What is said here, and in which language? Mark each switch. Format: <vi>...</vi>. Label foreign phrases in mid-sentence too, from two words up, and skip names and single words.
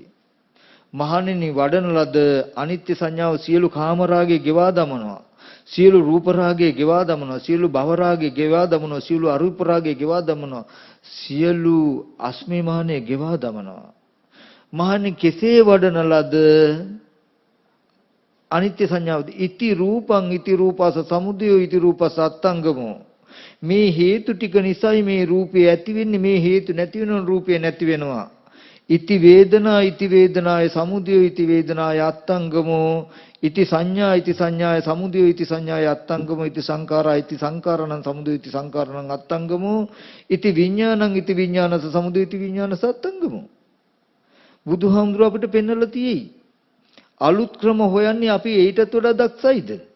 <si>මහණෙනි වඩන ලද අනිත්‍ය සංඥාව සියලු කාමරාගේ ගෙවා දමනවා, සියලු රූපරාගේ ගෙවා දමනවා, සියලු භවරාගේ ගෙවා දමනවා, සියලු අරූපරාගේ ගෙවා දමනවා, සියලු අස්මිමානේ ගෙවා දමනවා. මහණෙනි කෙසේ වඩන ලද අනිත්‍ය සංඥාවද</si> <pi>ඉති රූපං ඉති රූපස සමුදයෝ ඉති රූපස අත්තංගමෝ.</pi> <si>මේ හේතු ටික නිසායි මේ රූපය ඇති වෙන්නේ, මේ හේතු නැති වෙනොත් රූපය නැති වෙනවා.</si> <pi>ඉති වේදනා ඉති වේදනාය සමුදයෝ ඉති වේදනාය අත්තංගමෝ ඉති සංඥා ඉති සංඥාය සමුදයෝ ඉති සංඥාය අත්තංගමෝ ඉති සංඛාරා ඉති සංඛාරණං සමුදයෝ ඉති සංඛාරණං අත්තංගමෝ ඉති විඥානං ඉති විඥානස සමුදයෝ ඉති විඥානස අත්තංගමෝ.</pi> <si>බුදුහාමුදුරුවෝ අපිට පෙන්වලා තියෙයි. අලුත් ක්‍රම හොයන්නේ අපි ඊටත් වඩා දක්ෂයිද?</si>